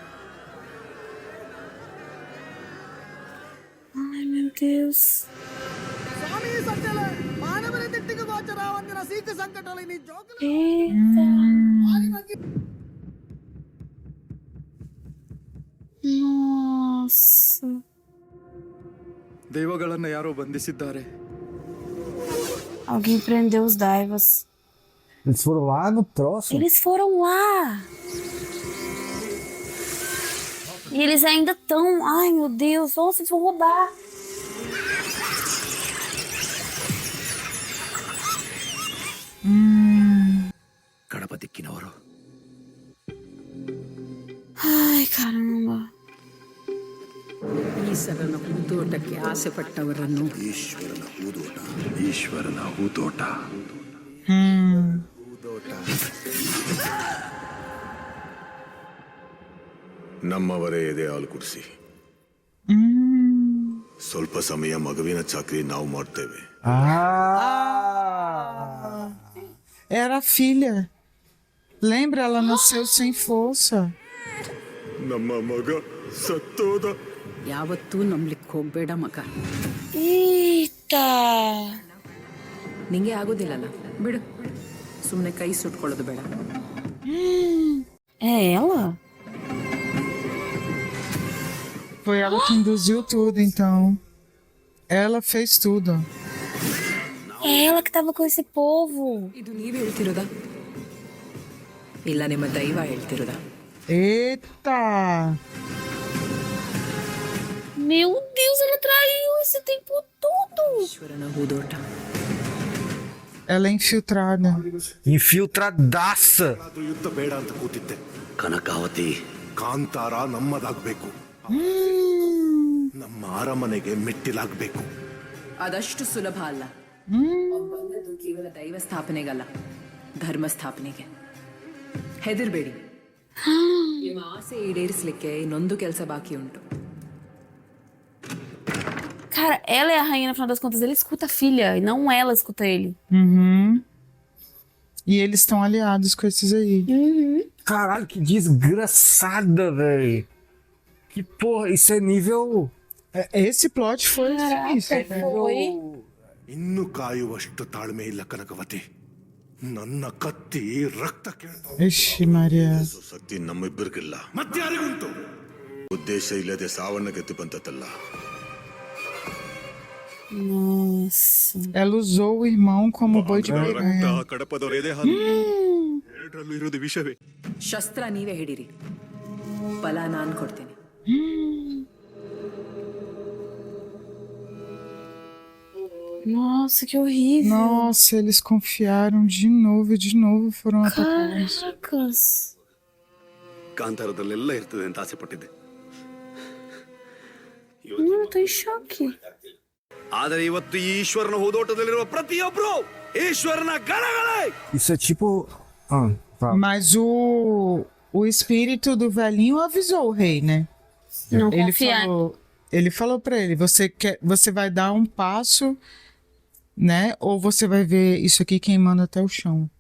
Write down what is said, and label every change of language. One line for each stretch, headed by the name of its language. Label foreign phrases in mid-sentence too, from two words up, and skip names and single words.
Portuguese: Ai, meu Deus. Eita. Nossa.
Kannada: ದೈವಗಳನ್ನ ಯಾರೋ ಬಂಧಿಸಿದ್ದಾರೆ.
Portuguese: Alguém prendeu os Daivas. Eles foram lá no troço. Eles foram lá. E eles ainda estão. Ai, meu Deus. Nossa, eles vão roubar.
Kannada: ಕಡಪ ದಿಕ್ಕಿನವರು.
Portuguese: Ai, caramba.
Kannada: ಈಶ್ವರನ ಹೂದೋಟಕ್ಕೆ ಆಸೆ ಪಟ್ಟವರನ್ನು ಈಶ್ವರನ ಹೂದೋಟ. ನಮ್ಮವರೇ ಎದೆ ಹಾಲು ಕುಡಿಸಿ ಸ್ವಲ್ಪ ಸಮಯ ಮಗುವಿನ ಚಾಕರಿ ನಾವು ಮಾಡ್ತೇವೆ.
Portuguese: Era a filha. Lembra? Ela nasceu sem força.
Kannada: ನಮ್ಮ ಮಗ ಸತ್ತೋದ. ಯಾವತ್ತೂ ನಂಬ್ಲಿಕ್ಕೆ ಹೋಗ್ಬೇಡ ಮಗ.
Portuguese: Eita.
Kannada: ನಿಂಗೆ ಆಗೋದಿಲ್ಲಲ್ಲ ಬಿಡು, ಸುಮ್ಮನೆ ಕೈ ಸುಟ್ಕೊಳ್ಳೋದು ಬೇಡ.
Portuguese: É ela? Foi ela que induziu tudo, então. Ela fez tudo. É ela que tava com esse povo.
Kannada: ಇದು ನೀವ್ ಹೇಳ್ತಿರೋದಾ ಇಲ್ಲ ನಿಮ್ಮ ದೈವ ಹೇಳ್ತಿರೋದಾ?
Portuguese: Eita! Meu Deus, ela traiu esse tempo todo.
Kannada: ಈಶ್ವರನ ಹೂದೋಟ.
Portuguese: Ela é infiltrada. Infiltradaça!
Kannada: ಯುದ್ಧ ಬೇಡ ಅಂತ ಕೂತಿದ್ದೆ. ಕನಕಾವತಿ, ಕಾಂತಾರ ನಮ್ಮದಾಗ್ಬೇಕು. ನಮ್ಮ ಅರಮನೆಗೆ ಮೆಟ್ಟಿಲಾಗ್ಬೇಕು. ಅದಷ್ಟು ಸುಲಭ ಅಲ್ಲ. ಬಂದದ್ದು ಕೇವಲ ದೈವ ಸ್ಥಾಪನೆಗಲ್ಲ, ಧರ್ಮ ಸ್ಥಾಪನೆಗೆ. ಹೆದರ್ಬೇಡಿ, ನಿಮ್ಮ ಆಸೆ ಈಡೇರಿಸಲಿಕ್ಕೆ ಇನ್ನೊಂದು ಕೆಲಸ ಬಾಕಿ ಉಂಟು.
Portuguese: Cara, ela é a rainha, no final das contas. Ele escuta a filha e não ela escuta ele. E eles estão aliados com esses aí. Caralho, que desgraçada, velho. Que porra, isso é nível. Esse plot foi sinistro. Foi.
Kannada: ಇನ್ನು ಕಾಯುವಷ್ಟು ತಾಳ್ಮೆ ಇಲ್ಲ ಕನಕವತಿ. ನನ್ನ ಕತ್ತಿ ರಕ್ತ ಕೇಳ್ತಾವ.
Portuguese: Ixi, Maria.
Kannada: ಶಕ್ತಿ ನಮ್ಮಿಬ್ಬರಿಗಿಲ್ಲ. ಮತ್ಯಾರಿಗುಂಟು? ಉದ್ದೇಶ ಇಲ್ಲದೆ ಸಾವನ್ನ ಗೆದ್ದು ಬಂದದ್ದಲ್ಲ.
Portuguese: Nossa. Ela usou o irmão como boi de
Kannada: ರಕ್ತ
Portuguese: piranha.
Kannada: ಕಡಪದವರ ಎದೆ ಹಾಲು ಎರಡರಲ್ಲೂ ಇರೋದು ವಿಷವೇ. ಶಸ್ತ್ರ ನೀವೇ ಹಿಡೀರಿ, ಫಲ ನಾನು ಕೊಡ್ತೀನಿ.
Portuguese: Nossa, que horrível. Nossa, eles confiaram de novo e de novo foram atacados. Caracas.
Kannada: ಕಾಂತಾರದಲ್ಲೆಲ್ಲ ಇರ್ತದೆ ಅಂತ ಆಸೆ ಪಟ್ಟಿದ್ದೆ.
Portuguese: Não, eu tô em choque.
Kannada: ಆದರೆ ಇವತ್ತು ಈ ಈಶ್ವರನ ಹೂದೋಟದಲ್ಲಿರುವ ಪ್ರತಿಯೊಬ್ರು ಈಶ್ವರನ ಗಣಗಳೇ.
Portuguese: Isso é tipo. Fala. Mas o espírito do velhinho avisou o rei, né? Não Ele confiar. falou pra ele, você vai dar um passo, né? Ou você vai ver isso aqui queimando até o chão.